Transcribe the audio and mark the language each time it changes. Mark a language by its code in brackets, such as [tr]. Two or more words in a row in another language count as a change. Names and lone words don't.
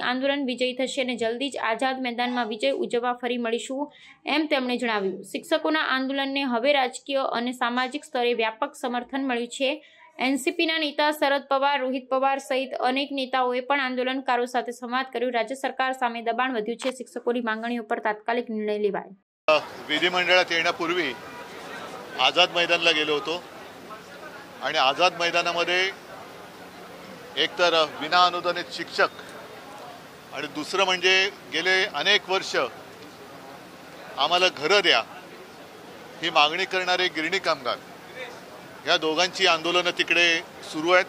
[gu] આંદોલન વિજયી થશે અને જલ્દી જ આઝાદ મેદાનમાં વિજય ઉજવવા ફરી મળીશું, એમ તેમણે જણાવ્યું। શિક્ષકોના આંદોલનને હવે રાજકીય અને સામાજિક સ્તરે વ્યાપક સમર્થન મળ્યું છે। એનસીપીના નેતા શરદ પવાર, રોહિત પવાર સહિત અનેક નેતાઓએ પણ આંદોલનકારો સાથે સંવાદ કર્યો। રાજ્ય સરકાર સામે દબાણ વધ્યું છે, શિક્ષકોની માંગણીઓ પર તાત્કાલિક નિર્ણય લેવાય। [mr] विधिमंडळात येण्यापूर्वी आझाद मैदानला गेलो होतो आणि आझाद मैदानामध्ये एकतर विना अनुदानित शिक्षक आणि दुसरं म्हणजे गेले अनेक वर्ष आम्हाला घरं द्या ही मागणी करणारे गिरणी कामगार या दोघांची आंदोलनं तिकडे सुरू आहेत।